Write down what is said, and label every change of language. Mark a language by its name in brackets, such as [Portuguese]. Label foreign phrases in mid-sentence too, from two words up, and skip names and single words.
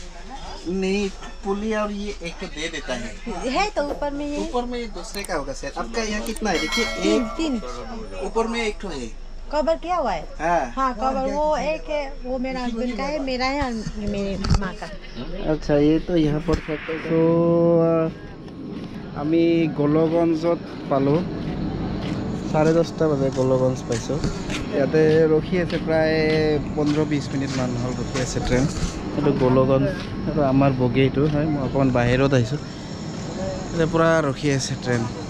[Hindi] नहीं पुलिया और ये एक तो दे देता है तो ऊपर में ये दूसरे का होगा सर आपका यहाँ कितना है देखिए 3 ऊपर में एक तो है कवर किया हुआ है हाँ कवर वो एक है वो मेरा हस्बैंड का है मेरा है और मेरी माँ का अच्छा ये तो यहाँ पर तो [Assamese] আমি গোলগঞ্জত পালোঁ 10:30 বজাত গোলগঞ্জ পাইছোঁ ইয়াতে ৰখি আছে প্ৰায় 15-20 মিনিট মান হ'ল ৰখি আছে ট্ৰেইন এইটো গোলগঞ্জ আৰু আমাৰ বগীটো হয় মই অকণমান বাহিৰত আহিছোঁ এতিয়া পূৰা ৰখি আছে ট্ৰেইন